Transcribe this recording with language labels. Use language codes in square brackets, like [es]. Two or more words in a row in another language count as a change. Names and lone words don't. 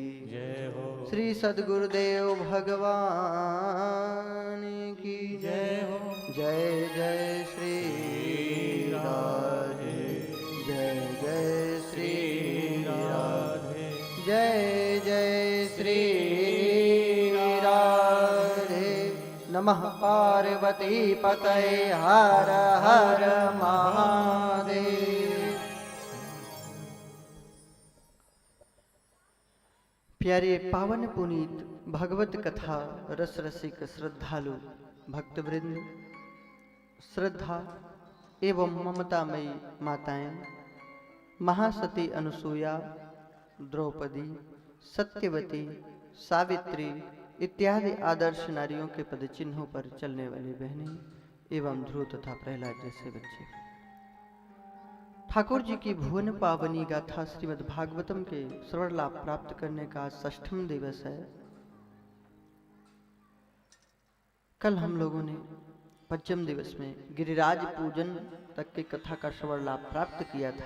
[hi] जय हो। श्री सद्गुरुदेव भगवान की जय हो। जय जय श्री राधे जय जय श्री राधे जय जय श्री राधे [sa] नमः पार्वती पतये [hi] हर हर महादेव। प्यारे पावन पुनीत भगवत कथा रस रसिक श्रद्धालु भक्तवृंद, श्रद्धा एवं ममतामयी माताएं, महासती अनुसूया, द्रौपदी, सत्यवती, सावित्री इत्यादि आदर्श नारियों के पदचिन्हों पर चलने वाली बहनें एवं ध्रुव तथा प्रहलाद जैसे बच्चे, ठाकुर जी की भुवन पावनी गाथा श्रीमद् भागवतम के श्रवण लाभ प्राप्त करने का 6वां दिवस है। कल हम लोगों ने 5वें दिवस में गिरिराज पूजन तक की कथा का श्रवण लाभ प्राप्त किया था।